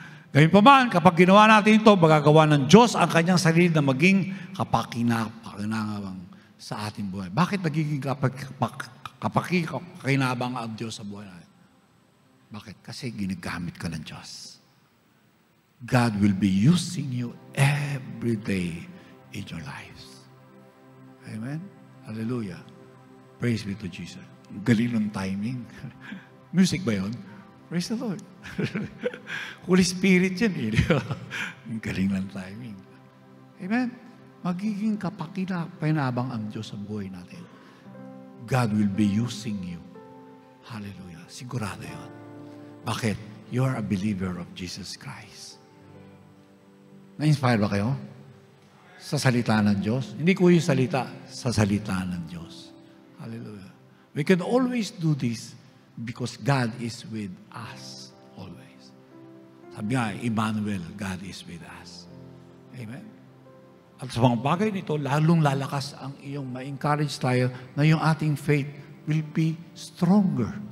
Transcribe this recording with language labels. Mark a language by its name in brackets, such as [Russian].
[Filipino] Gayun pa man, kapag ginawa natin ito, magagawa ng Diyos ang kanyang sarili na maging kapakinabang sa ating buhay. Bakit nagiging kapakinabang ang Diyos sa buhay natin? Bakit? Kasi ginagamit ka ng Diyos. [English] God will be using you every day in your lives. Amen? Hallelujah. Praise be to Jesus. [Filipino] Galing ng timing. Music ba yun? [English] Praise the Lord. [Filipino] Holy Spirit yan eh. Ang galing ng timing. Amen? Magiging kapakinabang ang Diyos sa buhay natin. [English] God will be using you. Hallelujah. [Filipino] Sigurado yun. Bakit? [English] You are a believer of Jesus Christ. [Filipino] Na-inspire ba kayo? Sa salita ng Diyos? Hindi ko yung salita, sa salita ng Diyos. Hallelujah. [English] We can always do this because God is with us always. Sabi nga, Emmanuel, God is with us. Amen? [Filipino] At sa mga bagay nito, lalong lalakas ang iyong ma-encourage tayo na yung ating [English] faith will be stronger.